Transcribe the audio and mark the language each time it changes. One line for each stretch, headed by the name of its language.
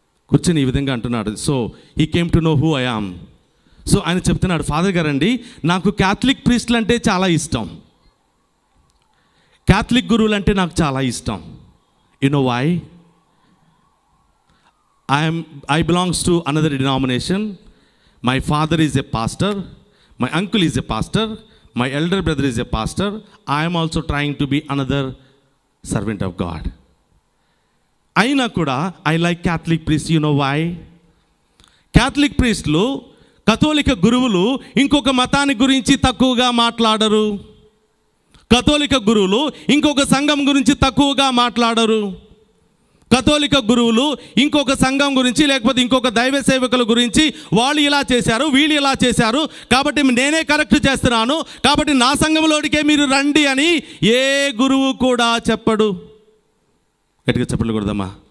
Telugu: కూర్చొని ఈ విధంగా అంటున్నాడు,
English: So he came to know who I am.
Telugu: So ఆయన చెప్తున్నాడు, ఫాదర్ గారండి, నాకు క్యాథలిక్ ప్రీస్టులు అంటే చాలా ఇష్టం, క్యాథలిక్ గురువులు అంటే నాకు చాలా ఇష్టం.
English: You know why? I belongs to another denomination. My father is a pastor, my uncle is a pastor, my elder brother is a pastor. I am also trying to be another servant of God.
Telugu: అయినా కూడా
English: I like Catholic priest. You know why?
Telugu: Catholic ప్రీస్టులు, కథోలిక గురువులు ఇంకొక మతాన్ని గురించి తక్కువగా మాట్లాడరు. కథోలిక గురువులు ఇంకొక సంఘం గురించి తక్కువగా మాట్లాడరు. కథోలిక గురువులు ఇంకొక సంఘం గురించి, లేకపోతే ఇంకొక దైవ సేవకుల గురించి, వాళ్ళు ఇలా చేశారు, వీళ్ళు ఇలా చేశారు, కాబట్టి నేనే కరెక్ట్ చేస్తున్నాను, కాబట్టి నా సంఘంలోనికే మీరు రండి అని ఏ గురువు కూడా చెప్పడు. గట్టిగా చెప్పకూడదమ్మా.